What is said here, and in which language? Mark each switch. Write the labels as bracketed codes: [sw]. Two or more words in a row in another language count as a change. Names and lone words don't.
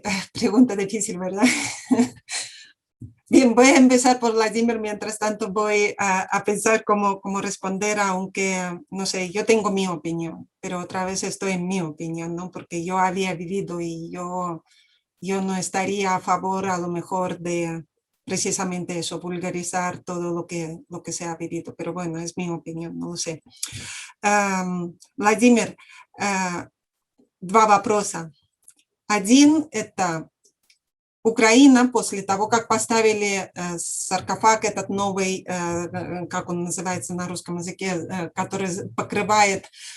[es] Pregunta difícil, ¿verdad? Bien, voy a empezar por Vladimir, mientras tanto voy a pensar cómo responder, aunque, no sé, yo tengo mi opinión, pero otra vez estoy en mi opinión, ¿no? Porque yo había vivido y yo no estaría a favor a lo mejor de precisamente eso, vulgarizar todo lo que se ha vivido, pero bueno, es mi opinión, no lo sé. [ru] Владимир, два вопроса. Один – это Украина после того, как поставили саркофаг этот новый, как он называется на русском языке, который покрывает